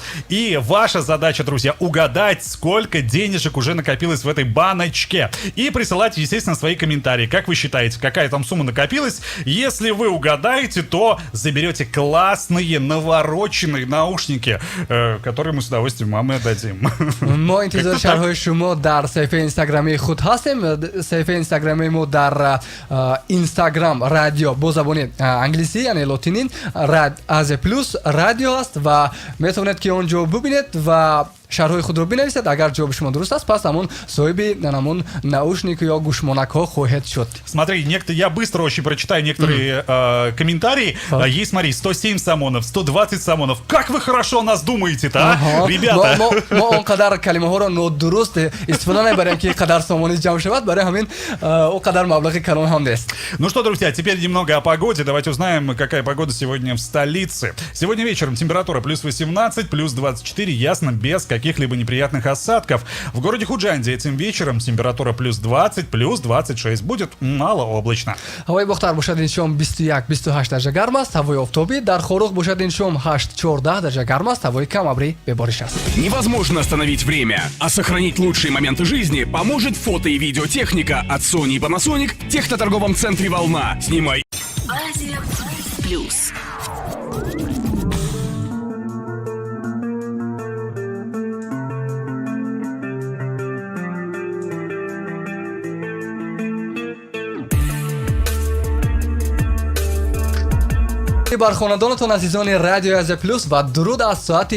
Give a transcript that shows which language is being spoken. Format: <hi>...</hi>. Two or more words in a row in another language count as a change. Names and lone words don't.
<ru>И ваша задача, друзья, угадать, сколько денежек уже накопилось в этой баночке. И присылать, естественно, свои комментарии. Как вы считаете, какая там сумма накопилась? Если вы угадаете, то заберете классные, навороченные наушники, которые мы с удовольствием вам и отдадим.</ru> <tg>мо интизори шарҳои шумо дар саҳифаи инстаграмии худ ҳастем. саҳифаи инстаграмии мо дар инстаграм радио бо забони англисӣ, яъне лотинин Азия плюс радио аст ва метавонед ки он ҷо бубинед ва шарҳои худро бинависед. Агар ҷавоби шумо дуруст аст, пас ҳамон соҳиби намун наушник ё гӯшмонакҳо хоҳед шуд.</tg> <ru>Смотри, я быстро очень прочитаю некоторые комментарии. Есть, смотри, 107 самонов, 120 самонов. Как вы хорошо о нас думаете-то, а? Ребята!</ru> <tg>мо он қадар калимаҳоро нодуруст истифода мебарем ки қадар самони ҷамъ шавад, барои ҳамин он қадар маблағи калон ҳам нест.</tg> <ru>Ну что, друзья, теперь немного о погоде. Давайте узнаем, какая погода сегодня в столице. Сегодня вечером температура плюс 18, плюс 24, ясно, без каких-либо неприятных осадков. В городе Худжанде этим вечером температура плюс 20, плюс 26. Будет малооблачно.</ru> <tg>ҳавои бохтар бошад ин шом 21-28 дараҷа гарм аст. ҳавои офтобӣ дар Хорух бошад ин шом 8-14 дараҷа гарм аст. ҳавои камабри бебориш аст.</tg> <ru>Невозможно остановить время, а сохранить лучшие моменты жизни поможет фото- и видеотехника от Sony и Panasonic в техноторговом центре «Волна». Снимай.</ru> <tg>Азия плюс. бар хонадонатон азизони радиои Азия плюс ва дуруд аз соати</tg>